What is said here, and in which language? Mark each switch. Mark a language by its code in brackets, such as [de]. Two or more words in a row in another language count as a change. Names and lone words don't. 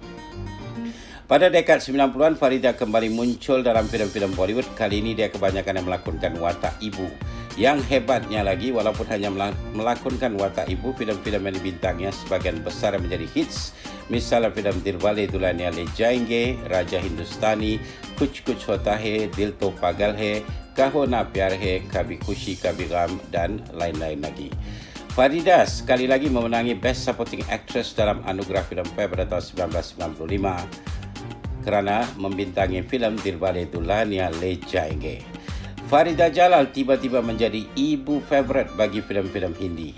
[ms] Pada dekad 90-an, Farida kembali muncul dalam filem-filem Bollywood. Kali ini dia kebanyakan yang melakonkan watak ibu. Yang hebatnya lagi, walaupun hanya melakonkan watak ibu, filem-filem yang dibintangnya sebagian besar menjadi hits. Misalnya filem Dilwale Dulhania Le Jayenge, Raja Hindustani, Kuch Kuch Hota Hai, Dil To Pagal Hai, Kaho Na Pyar Hai, Kabhi Khushi Kabhi Gham dan lain-lain lagi. Farida sekali lagi memenangi Best Supporting Actress dalam anugerah Filmfare pada tahun 1995 kerana membintangi filem Dilwale Dulhania Le Jayenge. Farida Jalal tiba-tiba menjadi ibu favorit bagi filem-filem Hindi.